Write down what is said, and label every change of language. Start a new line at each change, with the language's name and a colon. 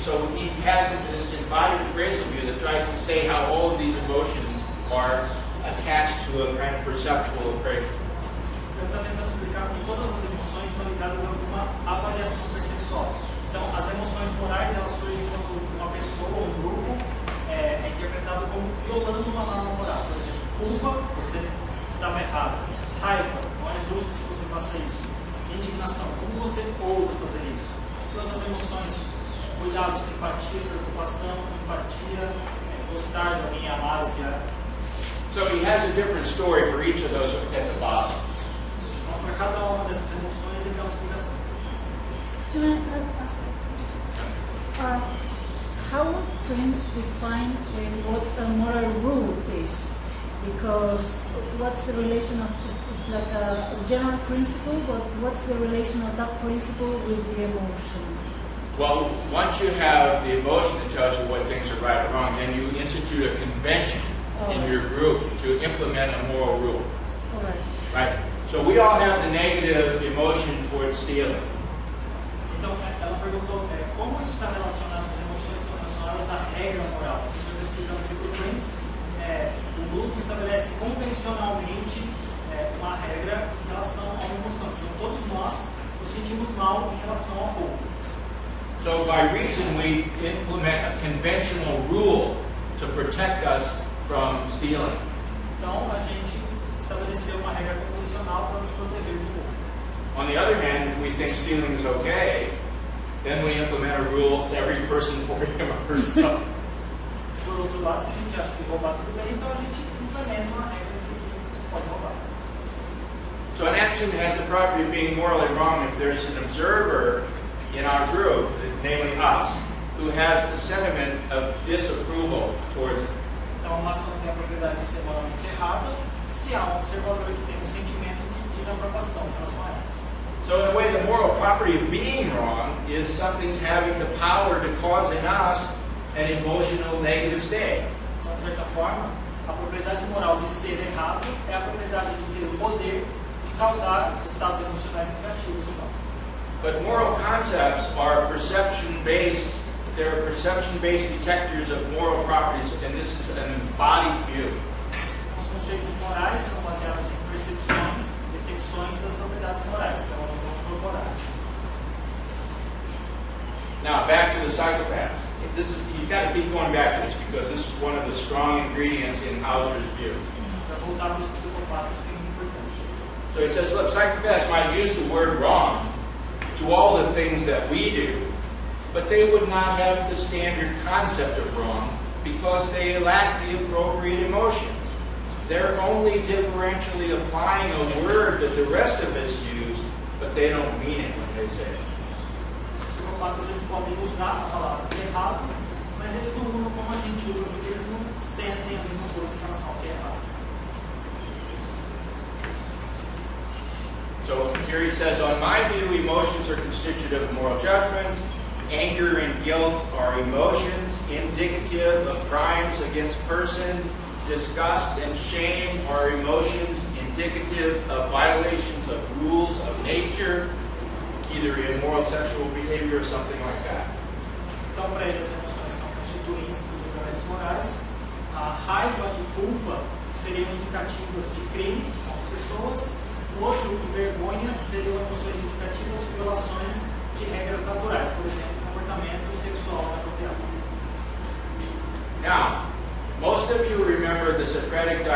English: So he has this embodied appraisal view that tries to say how all of these emotions are attached to a kind of perceptual appraisal.
Portuguese: Ele está tentando explicar que todas as emoções estão ligadas a alguma avaliação perceptual. Então, as emoções morais, elas surgem quando uma pessoa ou um grupo é interpretado como violando uma norma moral. Por exemplo, culpa, você estava errado. Raiva, não é justo que você faça isso. Indignação, como você ousa fazer isso. E outras emoções, cuidado, simpatia, preocupação, empatia, gostar de alguém, amar, odiar.
English: So he has a different story for each of those at the bottom.
Portuguese: Então, para cada uma dessas emoções, ele dá uma explicação.
English: Can I ask a question? How would Prince define what a moral rule is? Because what's the relation of, it's like a general principle, but what's the relation of that principle with the emotion? Well, once you have the emotion that tells you what things are right or wrong, then you institute a convention in your group to implement a moral rule. All right. Right? So we all have the negative emotion towards stealing.
Portuguese: Então, ela perguntou como isso está relacionado, essas emoções estão relacionadas à regra moral. O senhor está explicando aqui para o Prince, o grupo estabelece convencionalmente uma regra em relação a uma emoção. Então, todos nós nos sentimos mal em relação ao roubo.
English: So by reason, we implement a conventional rule to protect us from stealing.
Portuguese: Então, a gente estabeleceu uma regra convencional para nos proteger do roubo.
English: On the other hand, if we think stealing is okay, then we implement a rule to every person for him or herself.
Portuguese: Por outro lado, se a gente acha que roubar tudo bem, então a gente implementa uma regra de que pode roubar.
English: So an action has the property of being morally wrong if there's an observer in our group, namely us, who has the sentiment of disapproval towards it.
Portuguese: Então, uma ação tem a propriedade de ser moralmente errada se há um observador que tem um sentimento de desaprovação em relação a ela.
English: So in a way, the moral property of being wrong is something's having the power to cause in us an emotional negative state.
Portuguese: Então, de certa forma, a propriedade moral de ser errado é a propriedade de ter o poder de causar estados emocionais negativos em nós.
English: But moral concepts are perception-based. They're perception-based detectors of moral properties, and this is an embodied view.
Portuguese: Os conceitos morais são baseados em percepções, detecções das propriedades morais, é uma visão corporal.
English: Now, back to the psychopaths. He's got to keep going back to this because this is one of the strong ingredients in Hauser's view.
Portuguese: Para voltar para os psicopatas, que é muito importante.
English: So he says, look, psychopaths might use the word wrong to all the things that we do, but they would not have the standard concept of wrong because they lack the appropriate emotions. They're only differentially applying a word that the rest of us use, but they don't mean it when they say it.
Portuguese: Os psicopatas eles podem usar a palavra errado, mas eles não usam como a gente usa, porque eles não sentem a mesma coisa em relação ao que é errado.
English: So here he says, on my view, emotions are constitutive of moral judgments. Anger and guilt are emotions indicative of crimes against persons. Disgust and shame are emotions indicative of violations of rules of nature, either immoral sexual behavior or something like that.
Portuguese: Então, para ele, as emoções são constituintes dos julgamentos morais. A raiva e culpa seriam indicativas de crimes contra pessoas. Nojo e vergonha seriam emoções indicativas de violações de regras naturais, por exemplo, comportamento sexual inapropriado.
English: Now, most of you remember the Socratic